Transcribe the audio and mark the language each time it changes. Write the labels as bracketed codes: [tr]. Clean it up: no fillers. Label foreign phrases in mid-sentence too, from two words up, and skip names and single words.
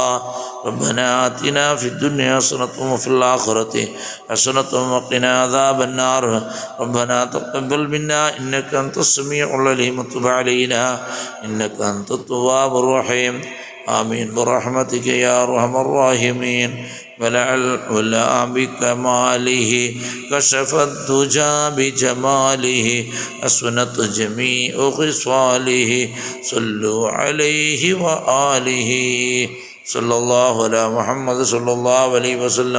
[ar] ربنا آتنا في الدنيا حسنة وفي الآخرة حسنة وقنا عذاب النار. ربنا تقبل منا إنك أنت السميع العليم وتب علينا إنك أنت التواب الرحيم. آمين برحمتك يا أرحم الراحمين. ولا بكماله كشف الدجى بجماله أسنت جميع خصاله صلوا عليه وآله. صلى الله على محمد صلى الله عليه وسلم.